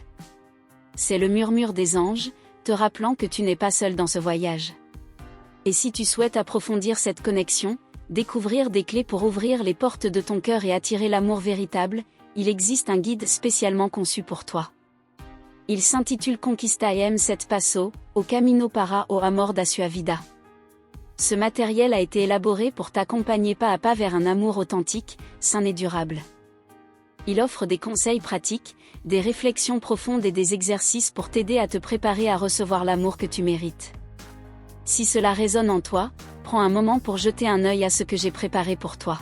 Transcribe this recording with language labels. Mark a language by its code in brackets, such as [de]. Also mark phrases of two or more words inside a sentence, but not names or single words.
[fr] C'est le murmure des anges, te rappelant que tu n'es pas seul dans ce voyage. Et si tu souhaites approfondir cette connexion, découvrir des clés pour ouvrir les portes de ton cœur et attirer l'amour véritable, il existe un guide spécialement conçu pour toi. Il s'intitule Conquista Set Passo, au Camino para o Amor da Sua Vida. Ce matériel a été élaboré pour t'accompagner pas à pas vers un amour authentique, sain et durable. Il offre des conseils pratiques, des réflexions profondes et des exercices pour t'aider à te préparer à recevoir l'amour que tu mérites. Si cela résonne en toi, prends un moment pour jeter un œil à ce que j'ai préparé pour toi.